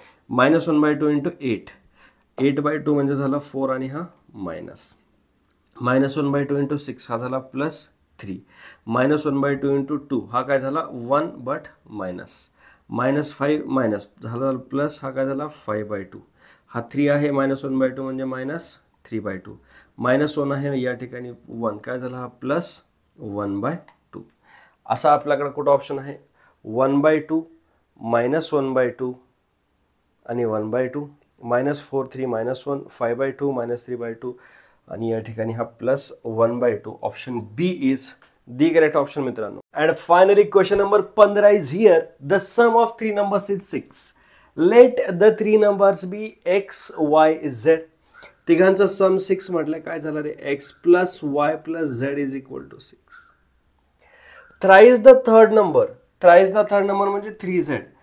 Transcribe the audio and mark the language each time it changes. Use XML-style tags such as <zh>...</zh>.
<mr>-1/2 into 8/2 म्हणजे झाला 4 आणि हा मायनस, -1/2 इंटू 6 हा झाला +3, -1/2 इंटू 2 हा काय झाला 1 बट मायनस, -5 मायनस झाला प्लस हा काय झाला 5/2, हा 3 आहे, -1/2 म्हणजे -3/2, -1 आहे या ठिकाणी 1 काय झाला हा +1/2. असा आपल्याकडे कुठं ऑप्शन आहे 1/2 -1/2 आणि 1/2 -4 3 -1 5/2 -3/2 आणि या ठिकाणी हा +1/2.</mr> <en>option B is the correct option</en> <mr>मित्रांनो.</mr> <en>And finally question number 15 is here. The sum of 3 numbers is 6. Let the 3 numbers be x, y, z.</en> <mr>तिघांचा सम 6 म्हटलं काय झालं रे,</mr> <en>x + y + z is equal to 6. Thrice the third number, thrice the third number</en> <mr>म्हणजे</mr> <en>3z.</en>